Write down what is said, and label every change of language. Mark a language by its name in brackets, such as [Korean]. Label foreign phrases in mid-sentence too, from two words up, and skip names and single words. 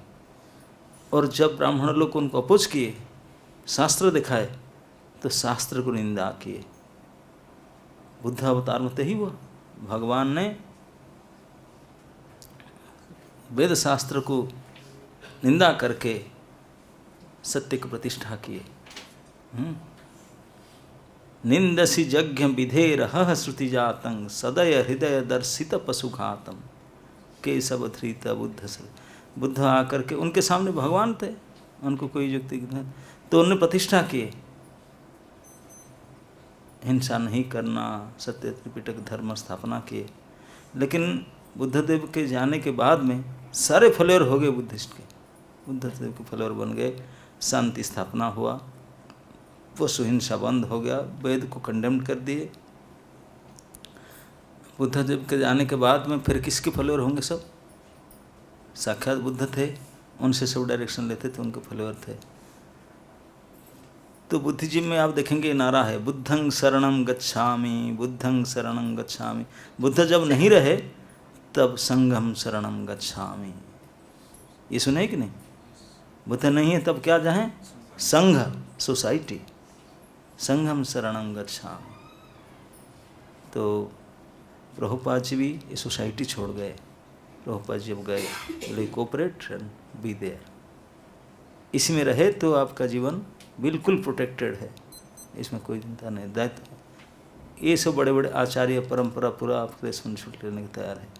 [Hindi] और जब ब्राह्मण लोग उनको अपोज किए, शास्त्र दिखाए, तो शास्त्र को निंदा किए। बुद्ध अवतार में तो ही हुआ, भगवान ने वेद शास्त्र को निंदा करके सत्य की प्रतिष्ठा किए। [Sanskrit] निंदसी यज्ञ विधेरह श्रुति जातं सदय हृदय दर्शित पशुघातम के सब धृत बुद्ध से। [Hindi] बुद्ध आकर के उनके सामने भगवान थे, उनको कोई युक्ति नहीं, तो उन्होंने प्रतिष्ठा किए हिंसा नहीं करना, सत्य त्रिपिटक धर्म स्थापना किए। लेकिन बुद्धदेव के जाने के बाद में सारे फॉलोअर हो गए बुद्धिस्ट के, बुद्धदेव के फॉलोअर बन गए, शांति स्थापना हुआ, पशु हिंसा बंद हो गया, वेद को कंडेम कर दिए। बुद्धदेव के जाने के बाद में फिर किसके फॉलोअर होंगे? सब साक्षात बुद्ध थे, उनसे सब डायरेक्शन लेते थे, उनके फॉलोअर थे। तो बुद्धिज्म में आप देखेंगे नारा है [Sanskrit] बुद्धं शरणं गच्छामि, बुद्धं शरणं गच्छामि। [Hindi] बुद्ध जब नहीं रहे तब [Sanskrit] संघं शरणं गच्छामि, [Hindi] ये सुने कि नहीं? बुद्ध नहीं है तब क्या जाएं? संघ, सोसाइटी, [Sanskrit] संघम शरणं गच्छामि। [Hindi] तो प्रभुपाद जी भी ये सोसाइटी छोड़ गए। प्रभुपाद जी अब गए, बोले [English] cooperate and be there, [Hindi] इसमें रहे तो आपका जीवन बिल्कुल प्रोटेक्टेड है, इसमें कोई चिंता नहीं। दायित्व ये सब बड़े बड़े आचार्य परंपरा पूरा आपके रिस्पॉन्सिबिलिटी लेने को तैयार है।